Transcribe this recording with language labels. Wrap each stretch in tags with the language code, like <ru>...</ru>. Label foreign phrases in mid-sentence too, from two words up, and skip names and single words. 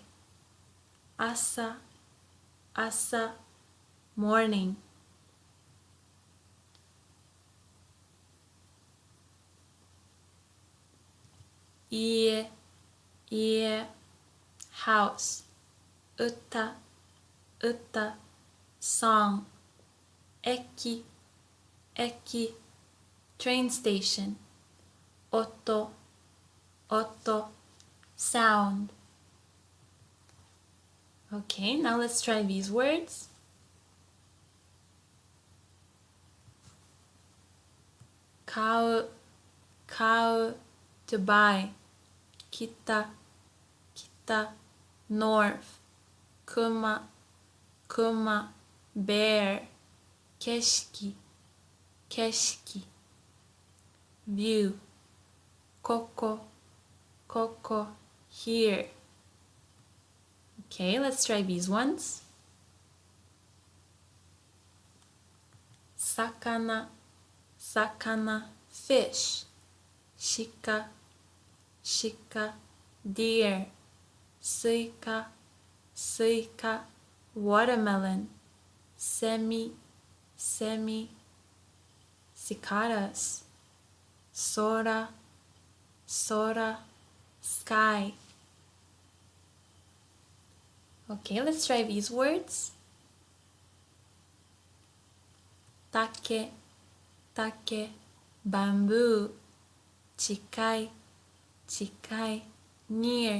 <ja>朝、朝, morning. 家、家, house. 歌、歌, song. 駅、駅,</ja> <en>train station.</en> <ja>音、音,</ja> <en>sound. Okay, now let's try these words.</en> <ja>買う、買う,</ja> <en>to buy.</en> <ja>北、北, north. 熊、熊, bear. 景色、景色,</ja> <en>view.</en> <ja>ここ、ここ, here.</ja> <en>Okay, let's try these ones.</en> <ja>魚、魚, fish. 鹿、鹿, deer. スイカ、スイカ, watermelon. 蝉、蝉,</ja> <en>cicadas.</en> <ja>空、空,</ja> <en>sky. Okay, let's try these words.</en> <ja>竹、竹, bamboo. 近い、近い, near.</ja>